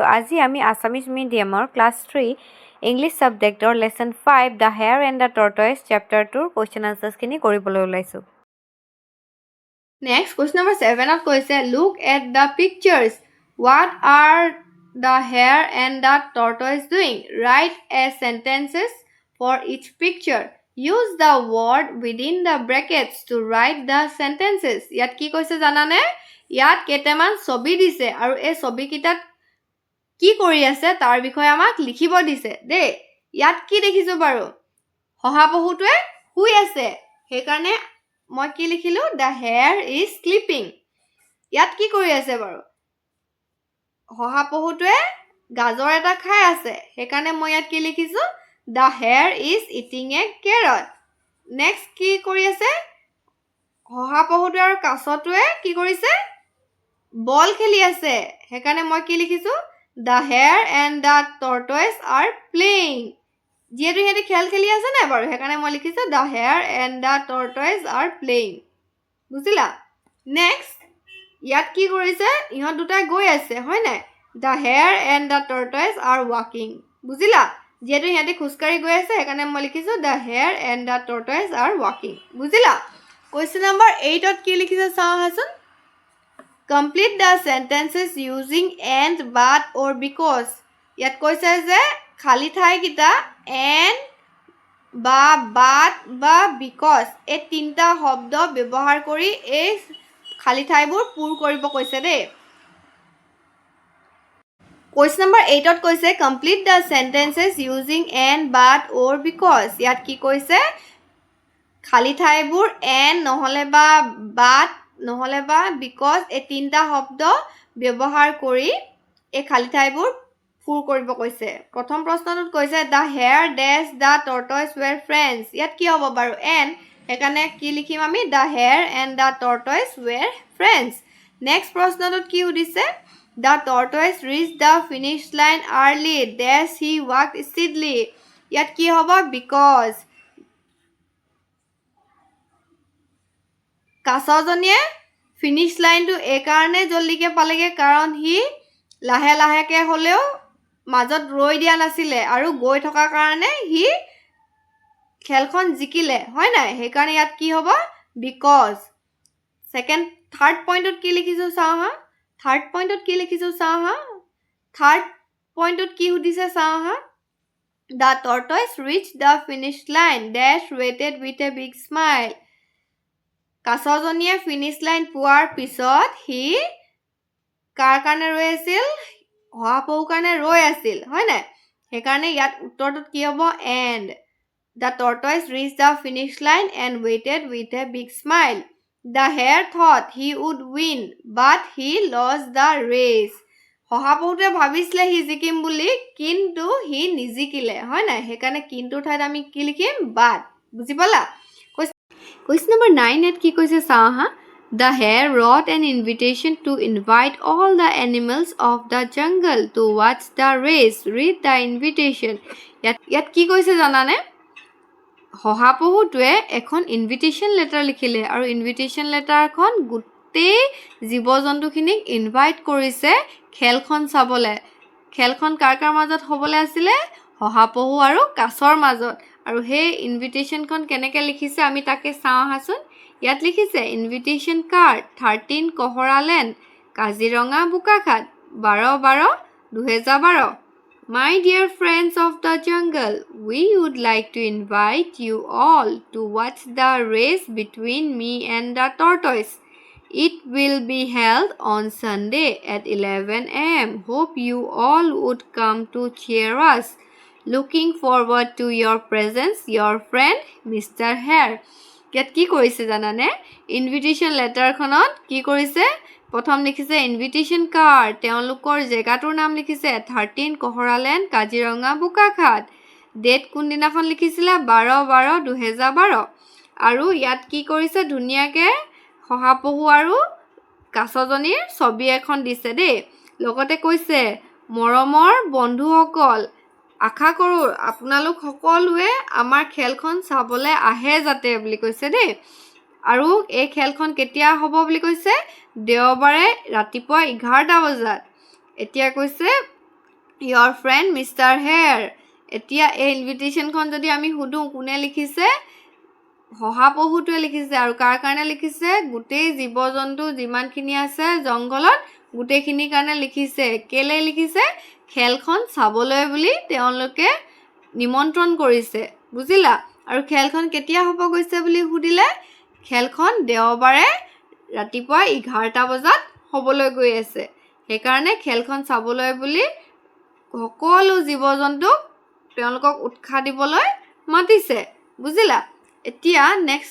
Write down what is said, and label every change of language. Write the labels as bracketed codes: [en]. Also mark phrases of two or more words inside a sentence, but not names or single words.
[as] আজি আমি আছামিজ মিডিয়ামৰ ক্লাছ 3 [en] English subject [as] লেচন 5 দ্য হেয়াৰ এণ্ড দ্য টৰ্টইজ চেপ্টাৰটোৰ [en] question answers [as] কৰিবলৈ ওলাইছোঁ। [en] next question number 7ত কৈছে look at the pictures what are the hare and the tortoise doing write a sentences for each পিকচাৰ use the word within the brackets to write the sentences [as] ইয়াত কি কৈছে জানানে ইয়াত কেইটামান ছবি দিছে আৰু এই ছবি কিটাত কি কৰি আছে তাৰ বিষয়ে আমাক লিখিব দিছে দে ইয়াত কি দেখিছো বাৰু শহাপহুটোৱে শুই আছে সেইকাৰণে মই কি লিখিলো [en] the hair is sleeping [as] ইয়াত কি কৰি আছে বাৰু শহাপহুটোৱে গাজৰ এটা খাই আছে সেইকাৰণে মই ইয়াত কি লিখিছো [en] The hare is eating a carrot. [as] Next কি কৰি আছে শহাপহুটোৱে আৰু কাছটোৱে কি কৰিছে বল খেলি আছে সেইকাৰণে মই কি লিখিছো [en] The hare and the tortoise are playing. [as] যিহেতু সিহঁতে খেল খেলি আছে নাই বাৰু সেইকাৰণে মই লিখিছো [en] The hare and the tortoise are playing. [as] বুজিলা নেক্সট ইয়াত কি কৰিছে ইহঁত দুটাই গৈ আছে হয় নাই [en] The hare and the tortoise are walking. [as] বুজিলা যেহেতু ইহঁতে খুচকাৰি গৈ আছে সেইকাৰণে মই লিখিছো [en] The hare and the tortoise are walking. [as] বুজিলা কুৱেশ্যন নম্বৰ 8ত কি লিখিছে চাওঁ আহাচোন [en] Complete the sentences using and but or because [as] ইয়াত কৈছে যে খালি ঠাই কিটা and বা but বা because এই তিনটা শব্দ ব্যৱহাৰ কৰি এই খালি ঠাইবোৰ পূৰ কৰিব কৈছে দেই [en] Question number 8ত কৈছে complete the sentences using and but or because [as] ইয়াত কি কৈছে খালি ঠাইবোৰ [en] and [as] নহলে বা but নহলে বা because এই তিনটা শব্দ ব্যৱহাৰ কৰি এই খালি ঠাইবোৰ পূৰ কৰিব কৈছে প্ৰথম প্ৰশ্নটোত কৈছে [en] the hare dash the tortoise were friends [as] ইয়াত কি হ'ব বাৰু and সেইকাৰণে কি লিখিম আমি [en] the hare and the tortoise were friends next [as] প্ৰশ্নটোত কি সুধিছে [en] The tortoise reached the finish line early. Dash he walked steadily. [as] ইয়াত কি হ'ব because কাছজনীয়ে [en] finish line [as] এই কাৰণে জলদিকে পালেগে কাৰণ হি লাহে লাহেকে হলেও মাজত ৰৈ দিয়া নাছিলে আৰু গৈ থকা কাৰণে হি খেলখন জিকিলে হয় নাই সেইকাৰণে ইয়াত কি হ'ব because [en] third point [as] কি লিখিছো চাওঁ হা [en] third point [as] কি লিখিছো চাওঁ হা থাৰ্ড পইণ্টত কি সুধিছে চাওঁ হা [en] The tortoise reached the finish line dash waited with a big smile [as] কাছজনীয়ে [en] finish line [as] পোৱাৰ পিছত হি কাৰ কাৰণে ৰৈ আছিল শহাপহুৰ কাৰণে ৰৈ আছিল হয় নাই সেইকাৰণে ইয়াত উত্তৰটোত কি হ'ব and [en] The tortoise reached the finish line and waited with a big smile The hare thought he would win, but he lost the race. [as] শহাপহুটোৱে ভাবিছিলে হি জিকিম বুলি কিন্তু হি নিজিকিলে হয় নাই সেইকাৰণে কিন্তু ঠাইত আমি কি লিখিম but বুজি পালা কুৱেশ্যন নম্বৰ 9 কি কৈছে চাওঁ হা [en] The hare wrote an invitation to invite all the animals of the jungle to watch the race. Read the invitation. [as] ইয়াত কি কৈছে জানানে শহাপহুটোৱে এখন [en] invitation letter [as] লিখিলে আৰু [en] invitation letter [as] গোটেই জীৱ-জন্তুখিনিক ইনভাইট কৰিছে খেলখন চাবলৈ খেলখন কাৰ কাৰ মাজত হ'বলৈ আছিলে শহাপহু আৰু কাছৰ মাজত আৰু সেই ইনভিটেশ্যনখন কেনেকৈ লিখিছে আমি তাকে চাওঁ আহাচোন ইয়াত লিখিছে [en] invitation card [as] 13 কহৰা লেণ্ড কাজিৰঙা বোকাখাট [en] 12/12/2012 My dear friends of the jungle, we would like to invite you all to watch the race between me and the tortoise. It will be held on Sunday at 11 a.m. Hope you all would come to cheer us. Looking forward to your presence, your friend, Mr. Hare. [as] ইয়াত কি কৰিছে জানানে [en] invitation letter [as] কি কৰিছে প্ৰথম লিখিছে [en] invitation card [as] তেওঁলোকৰ জেগাটোৰ নাম লিখিছে 13 কহৰা লেণ্ড কাজিৰঙা বোকাখাট ডেট কোনদিনাখন লিখিছিলে 12/12/2012 আৰু ইয়াত কি কৰিছে ধুনীয়াকৈ শহাপহু আৰু কাছজনীৰ ছবি এখন দিছে দেই লগতে কৈছে মৰমৰ বন্ধুসকল আশা কৰোঁ আপোনালোক সকলোৱে আমাৰ খেলখন চাবলৈ আহে যাতে বুলি কৈছে দেই আৰু এই খেলখন কেতিয়া হ'ব বুলি কৈছে দেওবাৰে ৰাতিপুৱা 11টা বজাত এতিয়া কৈছে [en] your friend Mr. [as] Hare এতিয়া এই ইনভিটেশ্যনখন যদি আমি সুধো কোনে লিখিছে শহাপহুটোৱে লিখিছে আৰু কাৰ কাৰণে লিখিছে গোটেই জীৱ-জন্তু যিমানখিনি আছে জংঘলত গোটেইখিনিৰ কাৰণে লিখিছে কেলে লিখিছে খেলখন চাবলৈ বুলি তেওঁলোকে নিমন্ত্ৰণ কৰিছে বুজিলা আৰু খেলখন কেতিয়া হ'ব গৈছে বুলি সুধিলে খেলখন দেওবাৰে ৰাতিপুৱা 11টা বজাত হ'বলৈ গৈ আছে সেইকাৰণে খেলখন চাবলৈ বুলি সকলো জীৱ-জন্তুক তেওঁলোকক উৎসাহ দিবলৈ মাতিছে বুজিলা এতিয়া নেক্সট